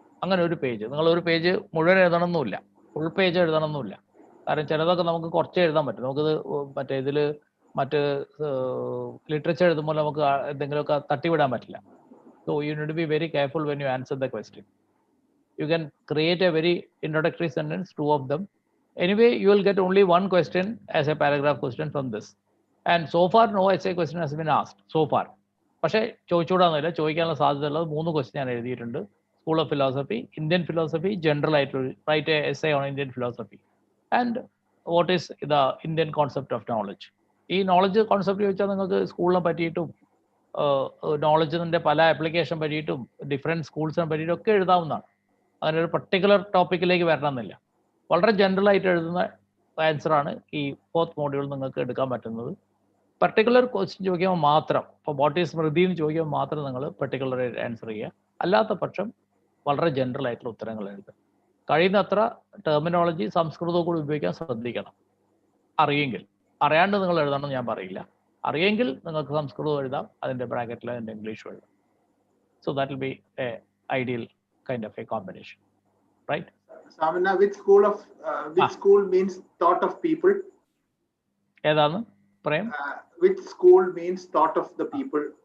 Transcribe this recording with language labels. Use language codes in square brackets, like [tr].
[ml] അങ്ങനെ ഒരു പേജ്, നിങ്ങൾ ഒരു പേജ് മുഴുവൻ എഴുതണമെന്നില്ല, ഫുൾ പേജ് എഴുതണമെന്നില്ല. കാരണം ചിലതൊക്കെ നമുക്ക് കുറച്ച് എഴുതാൻ പറ്റും. നമുക്കിത് മറ്റ് ലിറ്ററേച്ചർ എഴുതുമ്പോൾ നമുക്ക് എന്തെങ്കിലുമൊക്കെ തട്ടിവിടാൻ പറ്റില്ല. [en] So you need to be very careful when you answer the question. You can create a very introductory sentence, 2 of them. Anyway, you will get only 1 question as a paragraph question from this. And so far, no essay question has been asked so far. [ml] പക്ഷേ ചോദിച്ചുകൂടാന്നില്ല, ചോദിക്കാനുള്ള സാധ്യതയുള്ളത് 3 question ഞാൻ എഴുതിയിട്ടുണ്ട്. [en] school of philosophy, Indian philosophy, [ml] general ആയിട്ടുള്ള [en] Write essay on Indian philosophy, and what is the Indian concept of knowledge. [ml] ഈ knowledge concept ചോദിച്ചാൽ നിങ്ങൾക്ക് സ്കൂളിനെ പറ്റിയിട്ടും നോളജിന്റെ പല ആപ്ലിക്കേഷൻ പറ്റിയിട്ടും ഡിഫറെൻറ്റ് സ്കൂൾസിനെ പറ്റിയിട്ടും ഒക്കെ എഴുതാവുന്നതാണ്. അങ്ങനെ ഒരു പർട്ടിക്കുലർ ടോപ്പിക്കിലേക്ക് വരണമെന്നില്ല. വളരെ ജനറൽ ആയിട്ട് എഴുതുന്ന ആൻസറാണ് ഈ 4th മോഡ്യൂൾ നിങ്ങൾക്ക് എടുക്കാൻ പറ്റുന്നത്. പർട്ടിക്കുലർ ക്വസ്റ്റ്യൻ ചോദിക്കുമ്പോൾ മാത്രം, ഇപ്പോൾ [en] what is സ്മൃതി [ml] എന്ന് ചോദിക്കുമ്പോൾ മാത്രം നിങ്ങൾ പർട്ടിക്കുലർ ആൻസർ ചെയ്യുക. അല്ലാത്ത പക്ഷം വളരെ ജനറൽ ആയിട്ടുള്ള ഉത്തരങ്ങൾ എഴുതുക. കഴിയുന്നത്ര ടെർമിനോളജി സംസ്കൃതവും കൂടി ഉപയോഗിക്കാൻ ശ്രദ്ധിക്കണം. അറിയെങ്കിൽ, അറിയാണ്ട് നിങ്ങൾ എഴുതണമെന്ന് ഞാൻ പറയില്ല. അറിയെങ്കിൽ നിങ്ങൾക്ക് സംസ്കൃതവും എഴുതാം, അതിൻ്റെ ബ്രാക്കറ്റിൽ അതിൻ്റെ ഇംഗ്ലീഷും എഴുതാം. [en] So that will be a ideal kind of a combination, right? Samina, which school means thought of people? [ml] ഏതാണ് Prem? [en] Which school means thought of the people?